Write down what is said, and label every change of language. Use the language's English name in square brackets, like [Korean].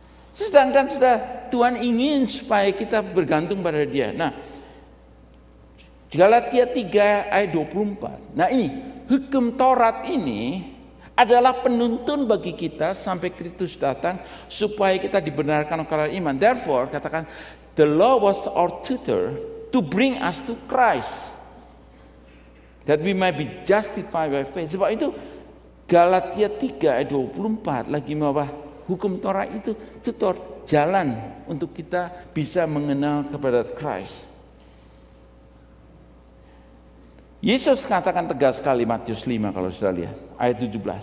[Indonesian] Sedangkan sudah Tuhan ingin supaya kita bergantung pada Dia. Nah, Galatia 3 ayat 24. Nah ini, hukum Taurat ini adalah penuntun bagi kita sampai Kristus datang supaya kita dibenarkan oleh iman. [English] Therefore, [Indonesian] katakan, [English] the law was our tutor to bring us to Christ, that we might be justified by faith. [Indonesian] Sebab itu Galatia 3 ayat 24 lagi bahwa hukum Taurat itu tutor, jalan untuk kita bisa mengenal kepada Christ. Yesus katakan tegas sekali Matius 5 kalau sudah lihat ayat 17.